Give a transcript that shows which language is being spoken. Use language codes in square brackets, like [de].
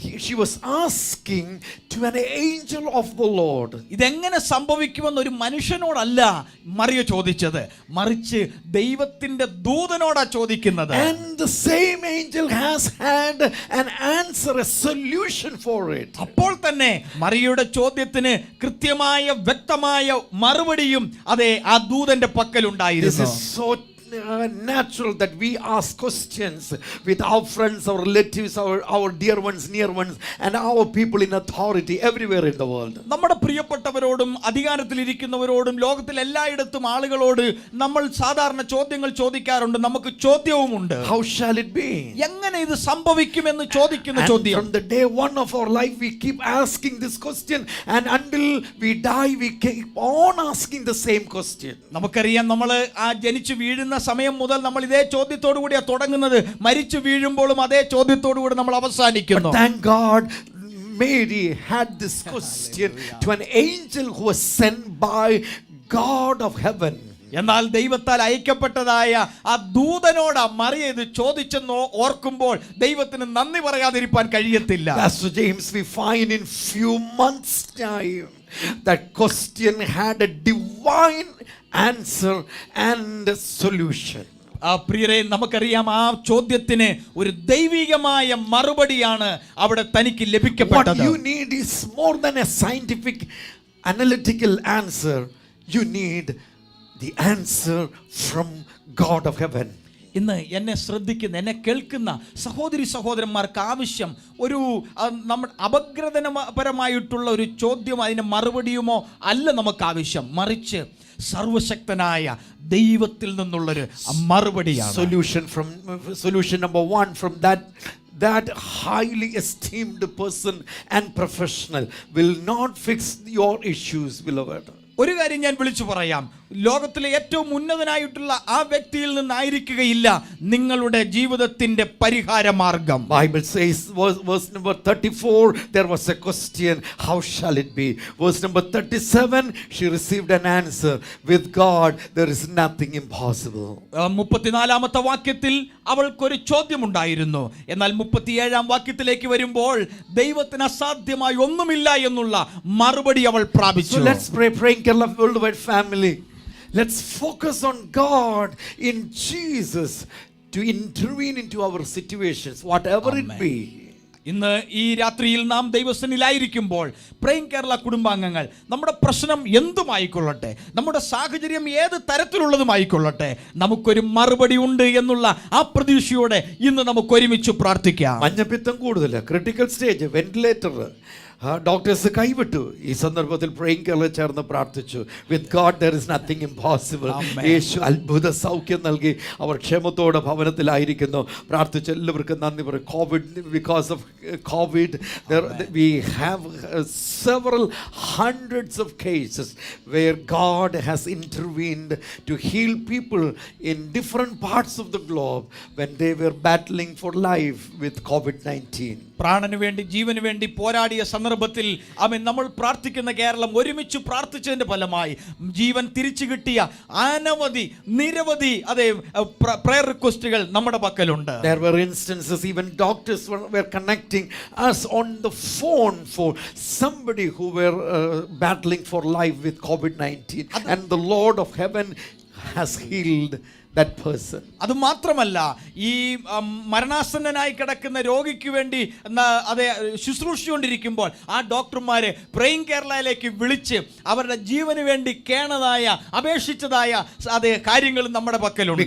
[en] She was asking to an angel of the Lord. [ml] ഇതെങ്ങനെ സംഭവിക്കുമെന്ന് ഒരു മനുഷ്യനോടല്ല മറിയ ചോദിച്ചത്, മറിച്ച് ദൈവത്തിന്റെ ദൂതനോടാ ചോദിക്കുന്നത്. [en] And the same angel has had an answer, a solution for it. [ml] അപ്പോൾ തന്നെ മറിയയുടെ ചോദ്യത്തിന് കൃത്യമായ വ്യക്തമായ മറുപടിയും അതേ ആ ദൂതന്റെ പക്കലുണ്ടായിരുന്നു. [en] This is so natural that we ask questions with our friends, our relatives, our dear ones, near ones, and our people in authority everywhere in the world. [ml] നമ്മുടെ പ്രിയപ്പെട്ടവരോടും അധികാരത്തിലിരിക്കുന്നവരോടും ലോകത്തിൽ എല്ലായിടത്തും ആളുകളോട് നമ്മൾ സാധാരണ ചോദ്യങ്ങൾ ചോദിക്കാറുണ്ട്. നമുക്ക് ചോദ്യവുമുണ്ട്. [en] How shall it be? [ml] എങ്ങനെ ഇത് സംഭവിക്കുമെന്ന് ചോദിക്കുന്ന ചോദ്യം. [en] From the day one of our life we keep asking this question, and until we die we keep on asking the same question. [ml] നമുക്കറിയാം നമ്മൾ ആ ജനിച്ചു വീഴുന്ന സമയം മുതൽ നമ്മൾ ഇതേ ചോദ്യത്തോടു കൂടിയാണ് തുടങ്ങുന്നത്. മരിച്ചു വീഴുമ്പോഴും അതേ ചോദ്യത്തോടു കൂടി നമ്മൾ അവസാനിക്കുന്നു. [en] But thank God Mary had this question to an angel who was sent by God of heaven. [ml] എന്നാൽ ദൈവത്താൽ അയക്കപ്പെട്ടതായ ആ ദൂതനോട് മറിയ ഇത് ചോദിച്ചെന്ന് ഓർക്കുമ്പോൾ ദൈവത്തിന് നന്ദി പറയാതിരിക്കാൻ കഴിയത്തില്ല. [en] Pastor James, we find in few months time that question had a divine answer and solution. [ml] പ്രിയരെ, നമുക്കറിയാം ആ ചോദ്യത്തിന് ഒരു ദൈവികമായ മറുപടിയാണ് അവിടെ തനിക്ക് ലഭിക്കപ്പെട്ടത്. [en] What you need is more than a scientific analytical answer. You need the answer from God of heaven. [ml] ഇന്ന് എന്നെ ശ്രദ്ധിക്കുന്ന, എന്നെ കേൾക്കുന്ന സഹോദരി സഹോദരന്മാർക്ക് ആവശ്യം ഒരു നമ്മുടെ അപഗ്രഥനപരമായിട്ടുള്ള ഒരു ചോദ്യം, അതിന് മറുപടിയുമോ അല്ല നമുക്ക് ആവശ്യം, മറിച്ച് സർവശക്തനായ ദൈവത്തിൽ നിന്നുള്ളൊരു മറുപടിയാണ്. [en] Solution number 1 from that highly esteemed person and professional will not fix your issues, beloved. [ml] ഒരു കാര്യം ഞാൻ വിളിച്ചു പറയാം. ലോകത്തിലെ ഏറ്റവും ഉന്നതനായിട്ടുള്ള ആ വ്യക്തിയിൽ നിന്നായിരിക്കുകയില്ല നിങ്ങളുടെ ജീവിതത്തിന്റെ പരിഹാര മാർഗം. [en] Bible says, verse number 34, there was a question, how shall it be? Verse number 37, she received an answer, with God there is nothing impossible. [ml] 34-ാമത്തെ വാക്യത്തിൽ അവൾക്കൊരു ചോദ്യമുണ്ടായിരുന്നു. എന്നാൽ 37-ാം വാക്യത്തിലേക്ക് വരുമ്പോൾ ദൈവത്തിന് അസാധ്യമായി ഒന്നുമില്ല എന്നുള്ള മറുപടി അവൾ പ്രാപിച്ചു. [en] So let's pray, praying Kerala Worldwide family. Let's focus on God in Jesus to intervene into our situations, whatever it be. [ml] ഇന്ന് ഈ രാത്രിയിൽ നാം ദൈവസന്നിധിയിലായിരിക്കുമ്പോൾ പ്രേം കേരള കുടുംബാംഗങ്ങൾ, നമ്മുടെ പ്രശ്നം എന്തുമായിക്കൊള്ളട്ടെ, നമ്മുടെ സാഹചര്യം ഏത് തരത്തിലുള്ളതുമായിക്കൊള്ളട്ടെ, നമുക്കൊരു മറുപടി ഉണ്ട് എന്നുള്ള ആ പ്രതീക്ഷയോടെ ഇന്ന് നമുക്ക് ഒരുമിച്ച് പ്രാർത്ഥിക്കാം. മഞ്ഞപ്പിത്തം കൂടുതൽ, ക്രിട്ടിക്കൽ സ്റ്റേജ്, വെന്റിലേറ്റർ, ഡോക്ടേഴ്സ് കൈവിട്ടു. ഈ സന്ദർഭത്തിൽ പ്രേയിങ് കേരള ചേർന്ന് പ്രാർത്ഥിച്ചു. [en] With God there is nothing impossible. [ml] യേശു അത്ഭുത സൗഖ്യം നൽകി അവർ ക്ഷേമത്തോടെ ഭവനത്തിലായിരിക്കുന്നു. പ്രാർത്ഥിച്ച എല്ലാവർക്കും നന്ദി പറയും. [en] Covid, because of Covid we have several hundreds of cases where God has intervened to heal people in different parts of the globe when they were battling for life with COVID-19. [ml] പ്രാണന് വേണ്ടി ജീവന് വേണ്ടി പോരാടിയ സന്ദർഭത്തിൽ നമ്മൾ പ്രാർത്ഥിക്കുന്ന കേരളം ഒരുമിച്ച് പ്രാർത്ഥിച്ചതിന്റെ ഫലമായി ജീവൻ തിരിച്ചു കിട്ടിയ നിരവധി പ്രയർ റിക്വസ്റ്റുകൾ നമ്മുടെ പക്കലുണ്ട്. [en] There were instances even doctors were connecting us on the phone for somebody who were battling for life with COVID-19, and the Lord of heaven has healed that person. [ml] അത് മാത്രമല്ല, ഈ മരണാസന്നനായി കിടക്കുന്ന രോഗിക്ക് വേണ്ടി ശുശ്രൂഷിച്ചുകൊണ്ടിരിക്കുമ്പോൾ ആ ഡോക്ടർമാരെ പ്രേയിങ് കേരളയിലേക്ക് വിളിച്ച് അവരുടെ ജീവന് വേണ്ടി കേണതായ അപേക്ഷിച്ചതായ കാര്യങ്ങൾ നമ്മുടെ പക്കലുണ്ട്.